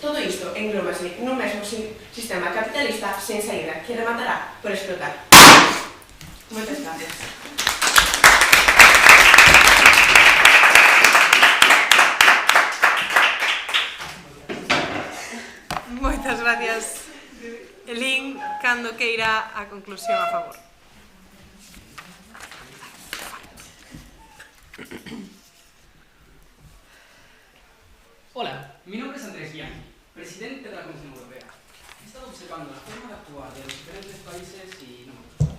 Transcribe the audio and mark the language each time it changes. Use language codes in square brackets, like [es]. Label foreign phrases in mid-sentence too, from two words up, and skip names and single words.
[gl] Todo isto englobase nun mesmo sistema capitalista sen saída que rematará por explotar. Moitas gracias. Moitas gracias, Elín, cando queira a conclusión a favor. [es] Hola, mi nombre es Andrés Bianchi, presidente de la Comisión Europea. He estado observando la forma de actuar de los diferentes países y no me gusta.